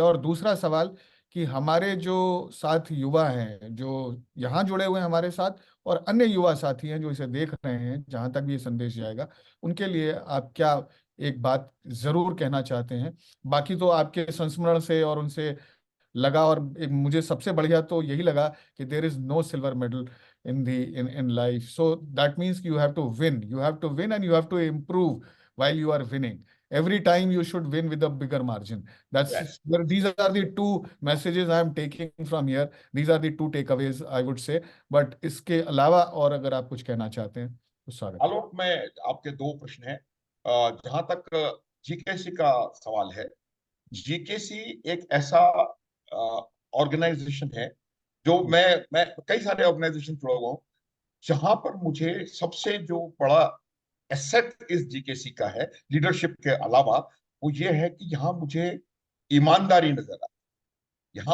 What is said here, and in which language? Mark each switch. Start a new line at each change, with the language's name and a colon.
Hindi: और दूसरा सवाल कि हमारे जो साथ युवा हैं, जो यहाँ जुड़े हुए हैं हमारे साथ, और अन्य युवा साथी हैं जो इसे देख रहे हैं, जहाँ तक भी ये संदेश जाएगा, उनके लिए आप क्या एक बात जरूर कहना चाहते हैं? बाकी तो आपके संस्मरण से और उनसे लगा, और एक मुझे सबसे बढ़िया तो यही लगा कि
English: There is no silver medal in life, so that means you have to win and you have to improve while you are winning. Every time you should win with a bigger margin. Yes. These are the two messages I am taking from here. These are the two takeaways I would say.
Hindi: But इसके अलावा और अगर आप कुछ कहना चाहते हैं तो स्वागत है। आलोक में आपके दो प्रश्न हैं। जहां तक जीकेसी का सवाल है, जीकेसी एक ऐसा ऑर्गेनाइजेशन है जो मैं कई सारे ऑर्गेनाइजेशन जुड़ा हुआ हूँ, जहां पर मुझे सबसे जो बड़ा एसेट इस जीकेसी का है लीडरशिप के अलावा, वो ये है कि यहाँ मुझे ईमानदारी नजर आती है।